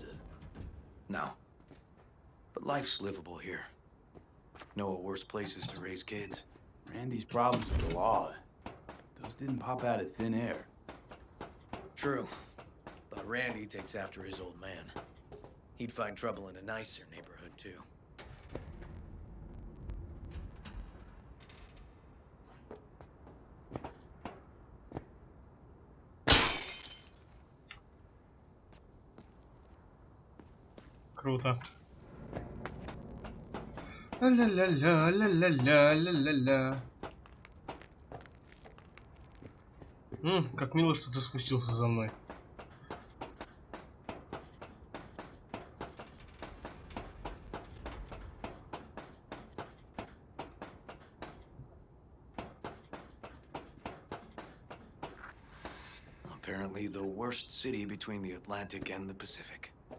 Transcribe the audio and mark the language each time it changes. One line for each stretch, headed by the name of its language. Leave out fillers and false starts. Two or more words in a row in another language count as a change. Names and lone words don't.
English: No. But life's livable here. Know of worse places to raise kids. Randy's problems with the law. Those didn't pop out of thin air. True. But Randy takes after his old man. He'd find trouble in a nicer neighborhood, too.
Russian: Круто. Ла-ла-ла-ла, ла-ла-ла, ла-ла-ла. Как мило, что ты спустился за мной.
English: Apparently the worst city between the Atlantic and the Pacific.